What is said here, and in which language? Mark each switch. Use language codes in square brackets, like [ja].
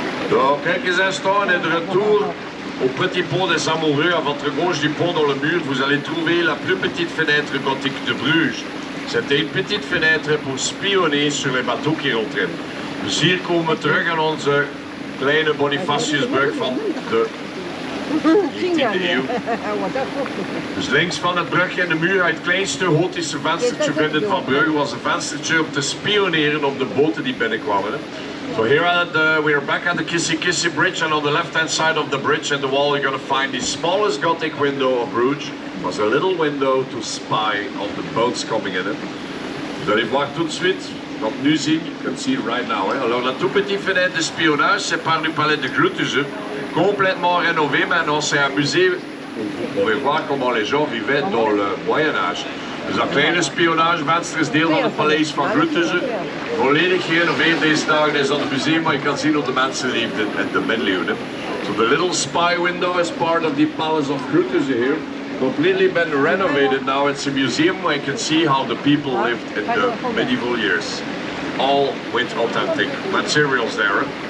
[fr] Donc, quelques instants, on est de retour au petit pont des Amoureux. À votre gauche du pont dans le mur, vous allez trouver la plus petite fenêtre gothique de Bruges. C'était une petite fenêtre pour spionner sur les bateaux qui rentraient. [nl] Dus hier komen we terug aan onze kleine Bonifatiusbrug van de 19e eeuw. Dus links van het brugje in de muur, het kleinste gotische venstertje vinden van Brugge, was een venstertje om te spioneren op de boten die binnenkwamen. [en] So here we're back at the Kissy Kissy Bridge, and on the left hand side of the bridge and the wall you're going to find the smallest Gothic window of Bruges. It was a little window to spy on the boats coming in. [fr] Vous allez voir tout de suite, quand nu zien, [en] you can see it right now. [fr] Alors la toute petite fenêtre de spionnage, c'est par du palais de Gruttuze, complètement rénové maintenant, c'est un musée où vous pouvez voir comment les gens vivaient dans le Moyen-Âge. [nl] Dus dat kleine spionagevenster is deel van het paleis van Gruttuze. Volledig gerenoveerd deze dagen is dat het museum waar je kan zien hoe de mensen leefden in de middeleeuwen. [en] So the little spy window is part of the Palace of Bruges here. Completely been renovated now. It's a museum where you can see how the people lived in the medieval years. All with authentic materials there.